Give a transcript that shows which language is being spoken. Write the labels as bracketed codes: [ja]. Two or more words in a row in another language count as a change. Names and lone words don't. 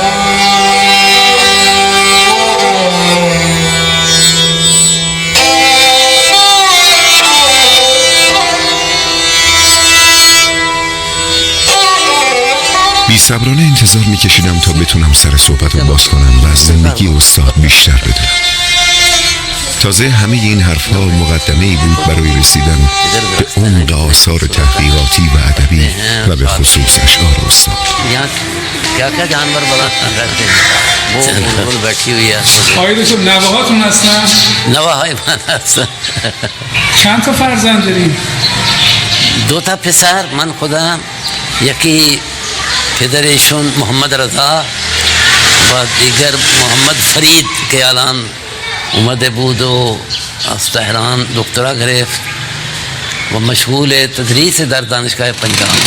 [fa] بی‌صبرانه انتظار میکشیدم تا بتونم سر صحبت رو باز کنم و از زندگی استاد بیشتر بدونم. تازه همه این حرفها مقدمه‌ای بود برای رسیدن به عمق آثار تحقیقاتی و ادبی و به خصوص اشعار استاد. [hi] यहाँ क्या क्या जानवर बना रहते हैं? वो बुलबुल बैठी हुई है। [fa] آقای دکتر نوه‌هاتون هستن؟ نواهای من هستن. چند تا فرزند دارین؟ 2 تا پسر، من خودم، یکی پدرشون محمد رضا و دیگر محمد فرید که الان اومده بود و از تهران دکترا گرفت و مشغول تدریس در دانشگاه پنجاب.